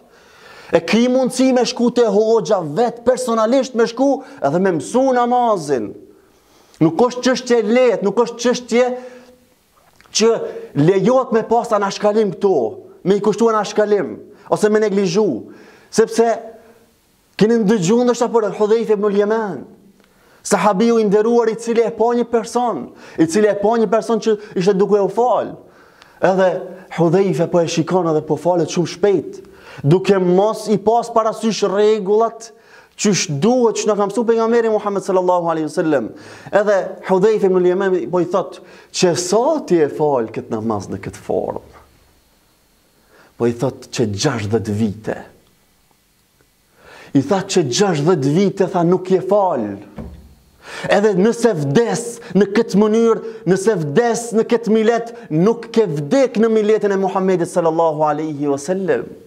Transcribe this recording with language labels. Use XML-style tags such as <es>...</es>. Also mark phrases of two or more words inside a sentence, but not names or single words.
<sq>E ki mundësi me shku te hoxha vet personalisht me shku edhe me mësu namazin. Nuk është çështje lehtë, nuk është çështje që lejohet me pas anashkalim këtu, me i kushtu anashkalim, ose me neglizhu, sepse keni ndëgjuar ndoshta për Hudhaifa ibn al-Yaman, sahabiu i nderuar i cili e pa një person, që ishte duke u fal. Edhe Hudhaifa po e shikon edhe po falet shumë shpejt, duke mos i pas parasysh rregullat qysh duhet, që në ka mësu pejgamberi Muhammed</sq> <ar>sallallahu alaihi wasallam.</ar> <sq>Edhe Hudhaifa ibn al-Yaman po i thot, që sa ti e fal këtë namaz në këtë formë? Po i thot që 60 vite. I thot që 60 vite, tha, nuk je fal. Edhe nëse vdes në këtë mënyrë, nëse vdes në këtë milet, nuk ke vdek në miletin e Muhammedit</sq> <ar>sallallahu alaihi wasallam.</ar>